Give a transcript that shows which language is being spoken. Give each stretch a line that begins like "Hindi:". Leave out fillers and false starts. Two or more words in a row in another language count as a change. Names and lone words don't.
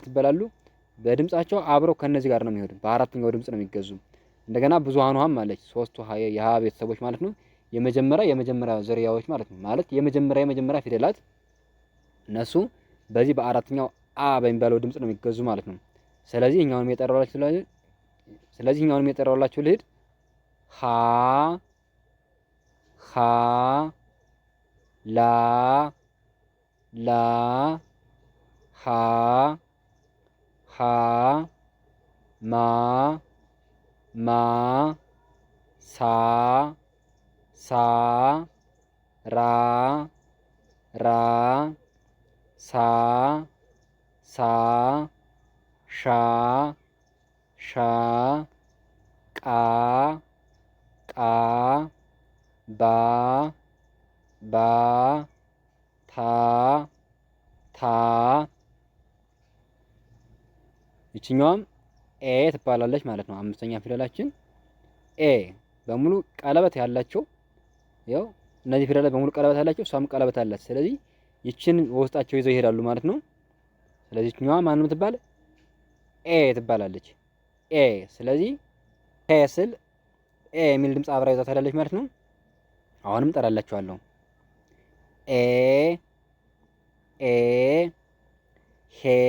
Amharic: ይባላሉ። በድምጻቸው አብረው ከነዚህ ጋር ነው የሚሄዱ። በአራተኛው ድምጽ ነው የሚገዙ። እንደገና ብዙሃኑ ሀም አለች ሶስቱ የሀ ቤተሰቦች ማለት ነው። የመጀመሪያ ዝርያዎች ማለት ነው። ማለት የመጀመሪያ ፊደላት እነሱ በዚህ በአራተኛው አ በሚባለው ድምጽ ነው የሚገዙ ማለት ነው። ስለዚህ እኛውንም የጠራሁላችሁ ልሂድ ሀ ሀ ላ ላ ሀ ሀ ማ ማ ሳ ሳ ራ ራ ሳ ሳ ሻ ሻ ቃ ቃ ባ ባ ታ ታ። ይችኛዋም ኤ ትባላለች ማለት ነው። አምስተኛ ፊደላችን ኤ በሙሉ ቀለበት ያላቸው ያው እነዚህ ፊደላት በሙሉ ቀለበት ያላቸው እሷም ቀለበት አላት። ስለዚህ ይችን በውስጣቸው ይዘው ይሄዳሉ ማለት ነው። ስለዚህ ይችኛዋ ማንም ትባል ኤ ትባላለች ኤ። ስለዚህ ኤ ስል ኤ የሚል ድምፅ አብራ ይዛ ታላለች ማለት ነው። አሁንም ጠራላችኋለሁ ኤ ኤ ሄ